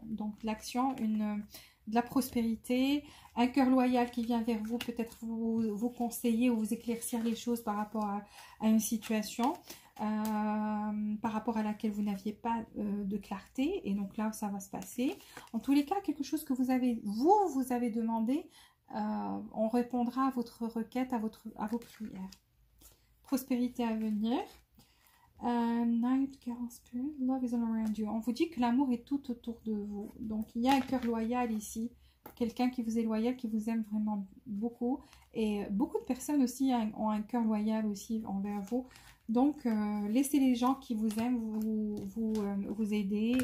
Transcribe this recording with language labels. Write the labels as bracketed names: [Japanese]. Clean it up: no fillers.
[French] Donc l'action, de la prospérité, un cœur loyal qui vient vers vous, peut-être vous conseiller ou vous éclaircir les choses par rapport à une situation, par rapport à laquelle vous n'aviez pas de clarté, et donc là ça va se passer. En tous les cas, quelque chose que vous avez demandé, on répondra à votre requête, à vos prières. Prospérité à venir. [English] Night Girl Spirit, love is all around you. [French] On vous dit que l'amour est tout autour de vous. Donc il y a un cœur loyal ici. Quelqu'un qui vous est loyal, qui vous aime vraiment beaucoup. Et beaucoup de personnes aussi ont un cœur loyal aussi envers vous. Donc laissez les gens qui vous aiment vous aider.